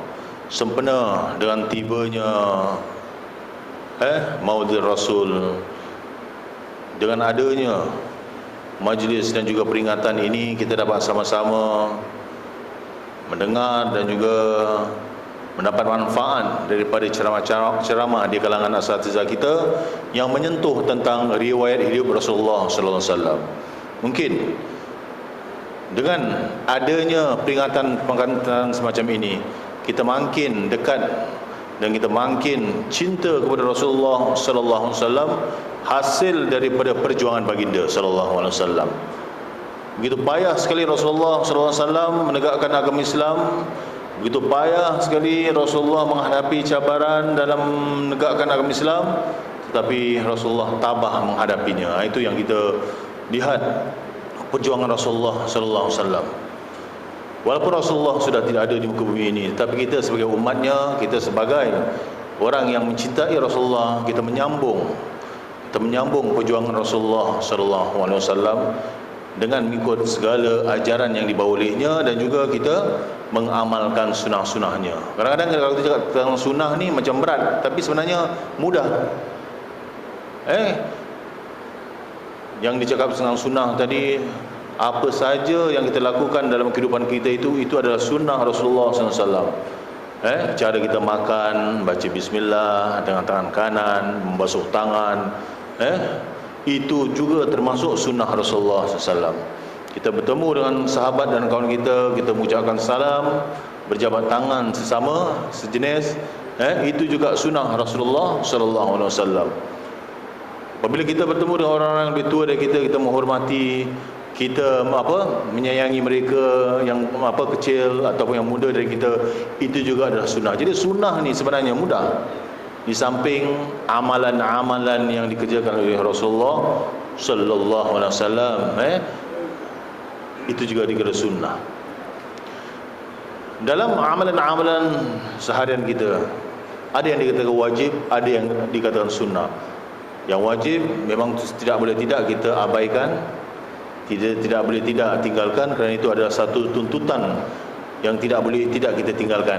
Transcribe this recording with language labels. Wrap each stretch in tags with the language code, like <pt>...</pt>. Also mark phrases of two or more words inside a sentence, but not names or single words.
<ms>Sempena dengan tibanya Maulid Rasul, dengan adanya majlis dan juga peringatan ini, kita dapat sama-sama mendengar dan juga mendapat manfaat daripada ceramah di kalangan asatizah kita yang menyentuh tentang riwayat hidup Rasulullah</ms> <ar>صلى الله عليه وسلم.</ar> <ms>Mungkin dengan adanya peringatan semacam ini, kita makin dekat dan kita makin cinta kepada Rasulullah</ms> <ar>صلى الله عليه وسلم,</ar> <ms>hasil daripada perjuangan baginda</ms> <ar>صلى الله عليه وسلم.</ar> <ms>Begitu payah sekali Rasulullah</ms> <ar>صلى الله عليه وسلم</ar> <ms>menegakkan agama Islam, begitu payah sekali Rasulullah menghadapi cabaran dalam menegakkan agama Islam, tetapi Rasulullah tabah menghadapinya. Itu yang kita lihat, perjuangan Rasulullah</ms> <ar>صلى الله عليه وسلم.</ar> <ms>Walaupun Rasulullah sudah tidak ada di muka bumi ini, tapi kita sebagai umatnya, kita sebagai orang yang mencintai Rasulullah, kita menyambung perjuangan Rasulullah</ms> <ar>صلى الله عليه وسلم</ar> <ms>dengan mengikut segala ajaran yang dibawa olehnya, dan juga kita mengamalkan sunnah-sunnahnya. Kadang-kadang kalau kita cakap tentang sunnah ni macam berat, tapi sebenarnya mudah. Yang dicakap tentang sunnah tadi, apa saja yang kita lakukan dalam kehidupan kita itu adalah sunnah Rasulullah</ms> <ar>صلى الله عليه وسلم.</ar> <ms>Cara kita makan, baca bismillah dengan tangan kanan, membasuh tangan, itu juga termasuk sunnah Rasulullah</ms> <ar>صلى الله عليه وسلم.</ar> <ms>Kita bertemu dengan sahabat dan kawan kita, kita mengucapkan salam, berjabat tangan sesama sejenis, itu juga sunnah Rasulullah</ms> <ar>صلى الله عليه وسلم.</ar> <ms>Apabila kita bertemu dengan orang-orang yang lebih tua dari kita, kita menghormati, kita menyayangi mereka yang kecil ataupun yang muda dari kita, itu juga adalah sunnah. Jadi sunnah ni sebenarnya mudah. Di samping amalan-amalan yang dikerjakan oleh Rasulullah</ms> <ar>صلى الله عليه وسلم,</ar> <ms>itu juga dikira sunnah. Dalam amalan-amalan seharian kita, ada yang dikatakan wajib, ada yang dikatakan sunnah. Yang wajib memang tidak boleh tidak kita abaikan, tidak boleh tidak tinggalkan, kerana itu adalah satu tuntutan yang tidak boleh tidak kita tinggalkan.</ms>